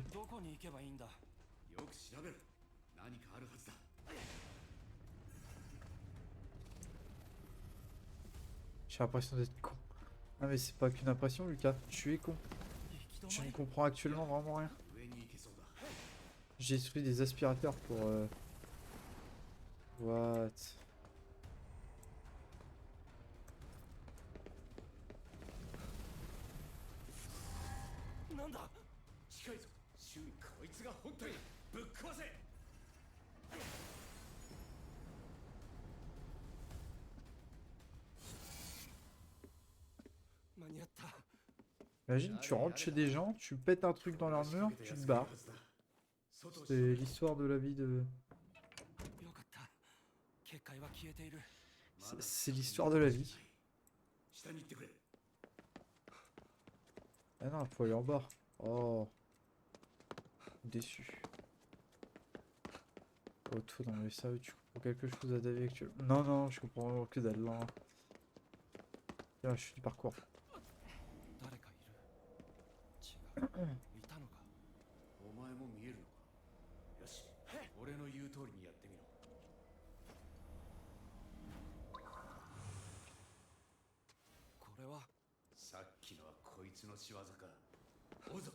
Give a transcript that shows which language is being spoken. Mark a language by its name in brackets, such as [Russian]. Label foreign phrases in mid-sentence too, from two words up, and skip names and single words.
[Japanese] どこに行けばいいんだ。よく調べる。何かあるはずだ。 [French] J'ai l'impression d'être con. Ah mais c'est pas qu'une impression Lucas, tu es con. [Japanese] 行き [French] Tu [Japanese] 止ま [French] ne [Japanese] り。 [French] comprends actuellement vraiment rien. [Japanese] 上に行けそうだ。 [French] J'ai détruit des aspirateurs pour... What? [Japanese] なんだ。近いぞ。周囲こいつが本体だ。ぶっ壊せ。間に合った。 [French] Imagine, tu rentres chez des gens, tu pètes un truc dans leur mur, tu te barres. C'est l'histoire de la vie de... [Japanese] よかった。結界は消えている。 [French] C'est l'histoire de la vie. [Japanese] 下に行ってくれ。 [French] Ah non, faut aller en bas. Oh. Déçu. Oh, toi, dans les sérieux, tu comprends quelque chose à ta vie actuelle? Non, non, je comprends vraiment que dalle. Là. Là, je suis du parcours. [Japanese] 誰かいる。違う。いたのか。お前も見えるのか。よし。俺の言う通りにやってみろ。これは。さっきのはこいつの仕業か。追うぞ。